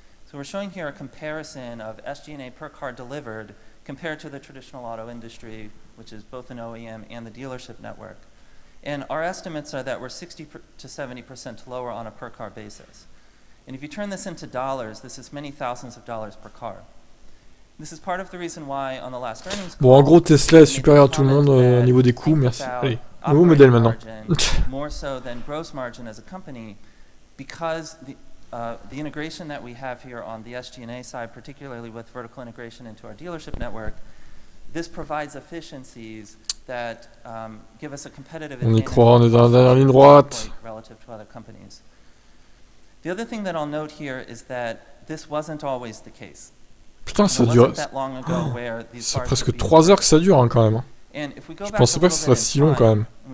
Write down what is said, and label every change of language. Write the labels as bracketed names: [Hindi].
[English] So we're showing here a comparison of SG&A per car delivered compared to the traditional auto industry, which is both an OEM and the dealership network. And our estimates are that we're 60 to 70% lower on a per car basis. And if you turn this into dollars, this is many thousands of dollars per car. This is part of the reason why on the last earnings call, [French] Bon, en gros, Tesla est supérieur à tout le monde au niveau des coûts, merci. Allez, nouveau modèle maintenant. [English] More so than gross margin as a company, because the integration that we have here on the SG&A side, particularly with vertical integration into our dealership network, this provides efficiencies that give us a competitive [French] On y croit, on est dans la dernière ligne droite. [English] relative to other companies. The other thing that I'll note here is that this wasn't always the case. [French] Putain, ça dure. C'est presque 3 heures que ça dure, hein, quand même. Je pensais pas que ce serait si long, quand même.